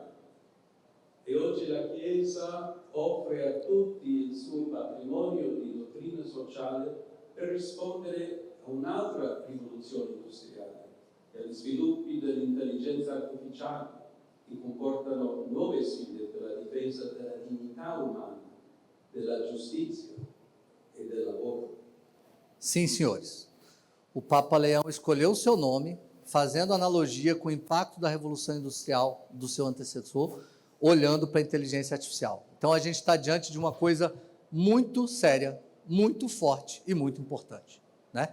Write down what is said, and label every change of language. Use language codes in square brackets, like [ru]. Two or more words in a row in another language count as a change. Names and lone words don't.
[it] E oggi la Chiesa offre a tutti il suo patrimonio di dottrina sociale per rispondere a un'altra rivoluzione industriale, e agli sviluppi dell'intelligenza artificiale, che comportano nuove sfide per la difesa della dignità umana, della giustizia e del lavoro. [pt] Sim, senhores. O Papa Leão escolheu o seu nome, fazendo analogia com o impacto da Revolução Industrial do seu antecessor, olhando para a inteligência artificial. Então, a gente está diante de uma coisa muito séria, muito forte e muito importante, né?